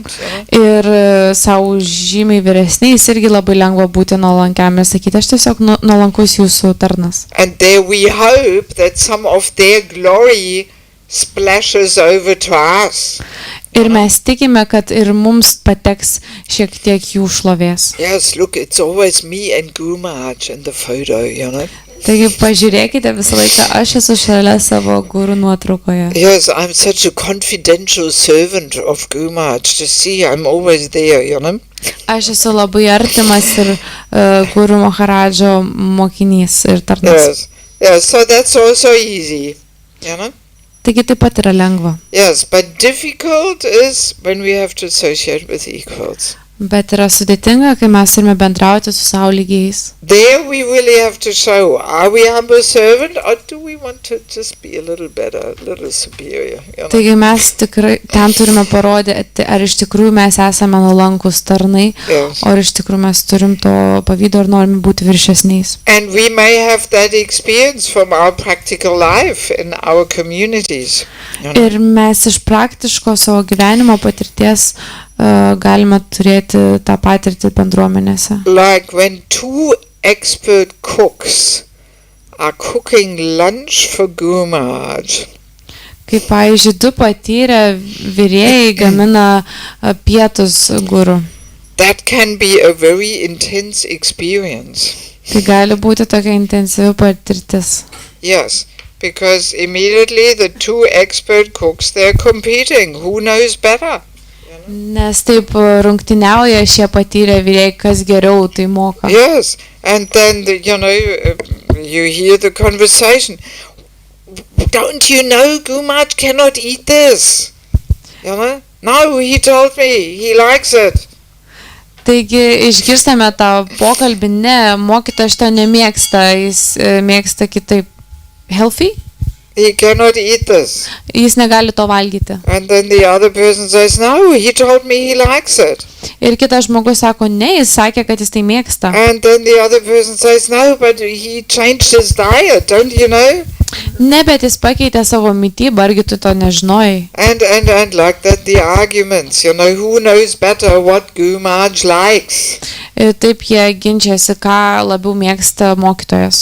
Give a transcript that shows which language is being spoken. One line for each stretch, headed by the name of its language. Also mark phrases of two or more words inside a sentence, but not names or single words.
Lithuanian: Ir savo žymiai vyresniais irgi labai lengva būti nuolankiam ir sakyti, aš tiesiog nuolankus jūsų tarnas.
English: And there we hope that some of their glory splashes over to us.
Lithuanian: Ir mes tikime, kad ir mums pateks šiek tiek jų šlovės.
English: Yes, look, it's always me and Guru Maharaj in the photo, you know.
Lithuanian: Taigi pažiūrėkite visą laiką, aš esu šalia savo guru nuotraukoje.
English: Yes, I'm such a confidential servant of Guru Maharaj. To see, I'm always there, you know.
Lithuanian: Aš esu labai artimas ir Guru Maharadžo mokinys ir tarnas.
English: Yes, so that's also easy, you know.
Lithuanian: Taigi taip pat yra lengva.
English: Yes, but difficult is when we have to associate with equals.
Lithuanian: Bet yra sudėtinga, kai mes turime bendrauti su savo lygiais.
English: There we really have to show, are we humble servant or do we want to just be a little better, a little superior? You know?
Lithuanian: Taigi mes tikrai ten turime parodyti, ar iš tikrųjų mes esame nuolankus tarnai, o iš tikrųjų mes turim to pavydo ir norime būti viršesniais.
English: And we may have that experience from our practical life in our communities. You know?
Lithuanian: Ir mes iš praktiško savo gyvenimo patirties galime turėti tą patirtį bendruomenėse.
English: Like when two expert cooks are cooking lunch for Guru Maharaj.
Lithuanian: Kaip pavyzdžiui, du patyrę virėjai gamina pietus guru.
English: That can be a very intense experience.
Lithuanian: Tai gali būti tokia intensyvi patirtis.
English: Yes, because immediately the two expert cooks, they're competing. Who knows better?
Lithuanian: Nes taip rungtyniauja šie patyrę virėjai, kas geriau tai moka.
English: Yes, and then, you hear the conversation. Don't you know Guru Maharaj cannot eat this? You know? No, he told me, he likes it.
Lithuanian: Taigi išgirstame tą pokalbį, ne, mokytojas šito nemėgsta, jis mėgsta kitaip.
English: Healthy? He cannot eat this.
Lithuanian: Jis negali to valgyti.
English: And then the other person says, no, he told me he likes it.
Lithuanian: Ir kitas žmogus sako, ne, jis sakė, kad jis tai mėgsta.
English: And then the other person says, no, but he changed his diet, don't you know?
Lithuanian: Ne, bet jis pakeitė savo mitybą, argi tu to nežinojai.
English: And like that the arguments, who knows better what Guru Maharaj likes.
Lithuanian: Ir taip jie ginčiasi, ką labiau mėgsta mokytojas.